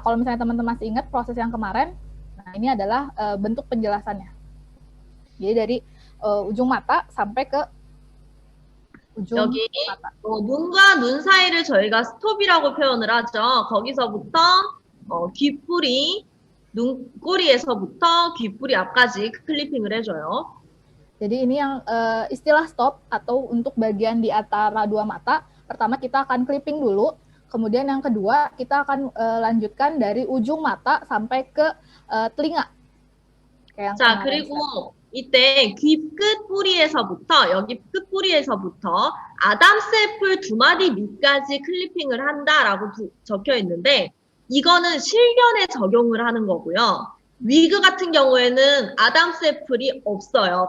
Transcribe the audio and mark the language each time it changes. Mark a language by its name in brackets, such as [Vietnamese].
[Indonesian] Kalau misalnya teman-teman masih ingat proses yang kemarin, nah ini adalah bentuk penjelasannya. Jadi dari ujung mata sampai ke ujung [Korean] 여기 [Indonesian] mata. [Korean] 눈과 눈 사이를 저희가 스톱이라고 표현을 하죠. 거기서부터 귓뿌리, 눈꼬리에서부터 귓뿌리 앞까지 클리핑을 해줘요. [Indonesian] Jadi ini yang istilah stop atau untuk bagian di antara 2 mata. Pertama kita akan clipping dulu, kemudian yang kedua kita akan lanjutkan dari ujung mata sampai ke telinga. [Korean] 자, 그리고 이때 귀 끝뿌리에서부터 여기 끝뿌리에서부터 아담스 애플 2마디 밑까지 클리핑을 한다라고 적혀 있는데 이거는 실견에 적용을 하는 거고요. 위그 같은 경우에는 아담스 애플이 없어요.